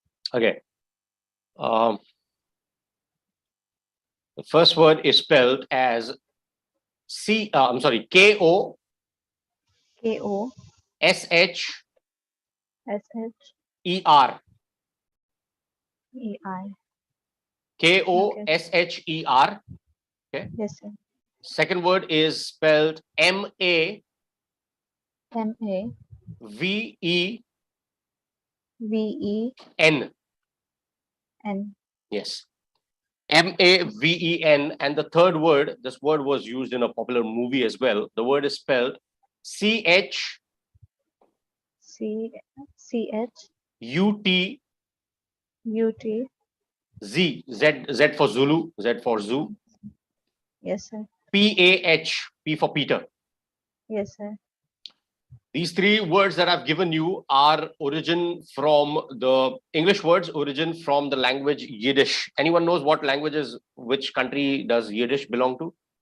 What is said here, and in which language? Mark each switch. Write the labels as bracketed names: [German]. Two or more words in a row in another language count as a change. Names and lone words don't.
[English] Okay. The first word is spelled as K-O-S-H-E-R. K-O S-H-E-I. Okay. K-O-S-H-E-R. Okay. Yes, sir. Second word is spelled M-A-V-E-N. M-A-V-E-N. Yes. M-A-V-E-N. And the third word, this word was used in a popular movie as well. The word is spelled C-H-U-T. C-H-U-T. Z for Zulu, Z for Zoo. Yes, sir. P-A-H, P for Peter. Yes, sir. These three words that I've given you are origin from the English words, origin from the language Yiddish. Anyone knows what languages, which country does Yiddish belong to?